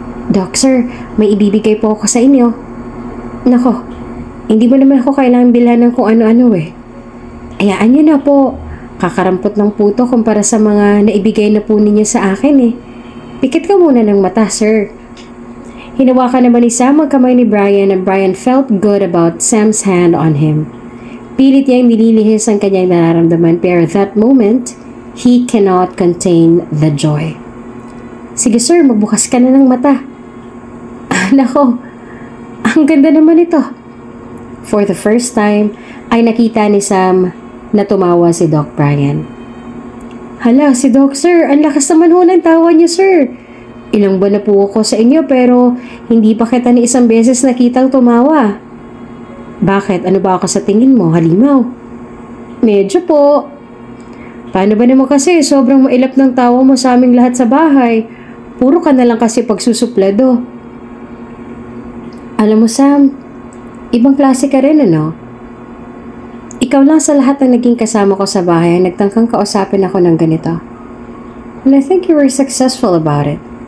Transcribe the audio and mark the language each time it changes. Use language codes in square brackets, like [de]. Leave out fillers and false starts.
[tl] "Doc sir, may ibibigay po ako sa inyo." "Nako, hindi mo naman ako kailangan bilhan ng kung ano-ano eh." "Ayaan niyo na po, kakarampot ng puto kumpara sa mga naibigay na po ninyo sa akin eh. Pikit ka muna ng mata, sir." Hinawakan naman ni Sam ang kamay ni Brian [en] and Brian felt good about Sam's hand on him. [tl] Pilit niyang nililihis ang kanyang nararamdaman pero [en] that moment, he cannot contain the joy. [tl] Sige sir, magbukas ka na ng mata. Nako, ang ganda naman ito. [en] For the first time, [tl] ay nakita ni Sam na tumawa si Doc Brian. Hala, si Doc sir, ang lakas naman ho ng tawa niya sir. Ilang buwan na po ako sa inyo pero hindi pa kita ni isang beses nakitang tumawa. Bakit? Ano ba ako sa tingin mo, halimaw? Medyo po. Paano ba naman kasi sobrang mailap ng tawa mo sa aming lahat sa bahay? Puro ka na lang kasi pagsusuplado. Alam mo Sam, ibang klase ka rin ano? Ikaw lang sa lahat ng naging kasama ko sa bahay ang nagtangkang kausapin ako ng ganito. [en] And I think you were successful about it.